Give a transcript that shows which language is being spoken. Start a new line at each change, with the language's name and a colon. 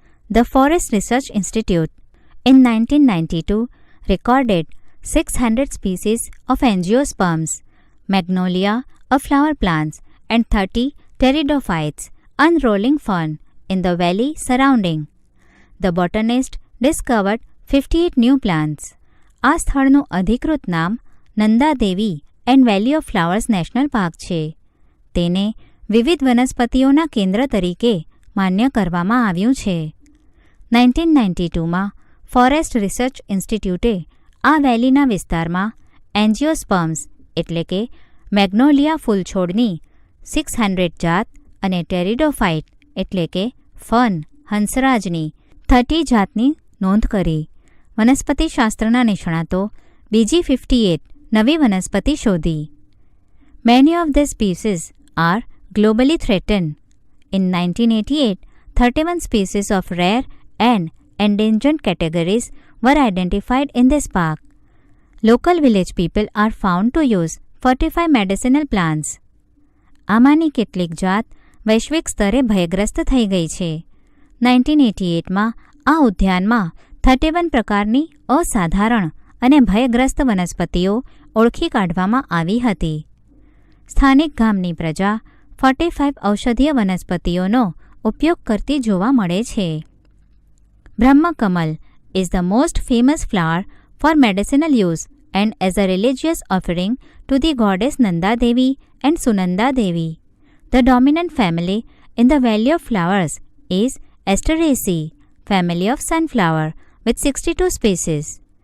English: The Forest Research Institute in 1992 recorded 600 species of angiosperms, magnolia, a flower plants, and 30 pteridophytes, unrolling fern, in the valley surrounding. The botanist discovered 58 new plants.
Gujarati: આ સ્થળનું અધિકૃત નામ Nanda Devi and valley of flowers national park છે. તેને વિવિધ વનસ્પતિઓના કેન્દ્ર તરીકે માન્ય કરવામાં આવ્યું છે. 1992માં ફોરેસ્ટ રિસર્ચ ઇન્સ્ટિટ્યૂટે આ વેલીના વિસ્તારમાં એન્જિયોસ્પર્મ્સ એટલે કે મેગ્નોલિયા ફૂલછોડની 600 જાત અને ટેરિડોફાઇટ એટલે કે ફર્ન હંસરાજની 30 જાતની નોંધ કરી. વનસ્પતિશાસ્ત્રના નિષ્ણાતો બીજી 58 નવી વનસ્પતિ શોધી.
English: Many of these species are globally threatened. In 1988, 31 species of rare and endangered categories were identified in this park. Local village people are found to use 45 medicinal plants.
Gujarati: આમાંની કેટલીક જાત વૈશ્વિક સ્તરે ભયગ્રસ્ત થઈ ગઈ છે. 1988માં આ ઉદ્યાનમાં 31 પ્રકારની અસાધારણ અને ભયગ્રસ્ત વનસ્પતિઓ ઓળખી કાઢવામાં આવી હતી. સ્થાનિક ગામની પ્રજા 45 ઔષધીય વનસ્પતિઓનો ઉપયોગ કરતી જોવા મળે છે.
English: Brahmakamal is the most famous flower for medicinal use and as a religious offering to the goddess Nanda Devi and Sunanda Devi. The dominant family in the Valley of Flowers is Asteraceae, family of sunflower, with 62 species.